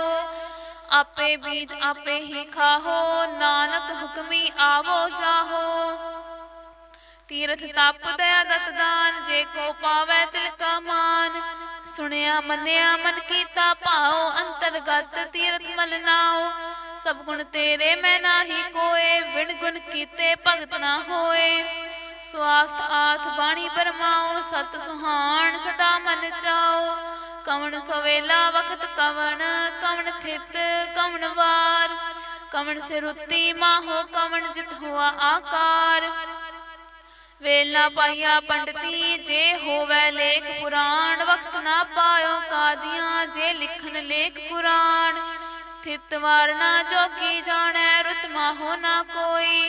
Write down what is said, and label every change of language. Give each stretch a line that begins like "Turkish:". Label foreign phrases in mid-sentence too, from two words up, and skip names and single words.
Punjabi: ਆਪੇ ਬੀਜ ਆਪੇ ਹੀ ਖਾਹੋ, ਨਾਨਕ ਹੁਕਮੀ ਆਵੋ ਜਾਹੋ। ਤੀਰਥ ਤਪ ਦਇਆ ਦਤ ਦਾਨ, ਜੇ ਕੋ ਪਾਵੈ ਤਿਲ ਕਾ ਮਾਨ। ਸੁਣਿਆ ਮੰਨਿਆ ਮਨ ਕੀਤਾ ਭਾਓ, ਅੰਤਰਗਤ ਤੀਰਥ ਮਲ ਨਾਓ। ਸਭ ਗੁਣ ਤੇਰੇ ਮੈਂ ਨਾਹੀ ਕੋਇ, ਬਿਨ ਗੁਣ ਕੀਤੇ ਭਗਤ ਨਾ ਹੋਏ। ਸਵਾਸਥ ਆਥ ਬਾਣੀ ਬਰਮਾਓ, ਸਤ ਸੁਹਾਨ ਸਦਾ ਮਨ ਚਾਓ। ਕਵਨ ਸਵੇਲਾ ਵਖਤ ਕਵਨ, ਕਵਨ ਥਿਤ ਕਵਨ ਵਾਰ। ਕਵਨ ਸੇ ਰੁਤਿ ਮਾਹੋ, ਕਵਨ ਜਿਤ ਹੁਆ ਆਕਾਰ। ਵੇਲਾ ਪਾਇਆ ਪੰਡਿਤੀ, ਜੇ ਹੋਵੈ ਲੇਖ ਪੁਰਾਣ। ਵਕਤ ਨਾ ਪਾਇਓ ਕਾਦੀਆਂ, ਜੇ ਲਿਖਨ ਲੇਖ ਕੁਰਾਨ। ਥਿਤ ਵਾਰਨਾ ਜੋ ਕੀ ਜਾਣੇ, ਰੁਤ ਮਾਹੋ ਨਾ ਕੋਈ।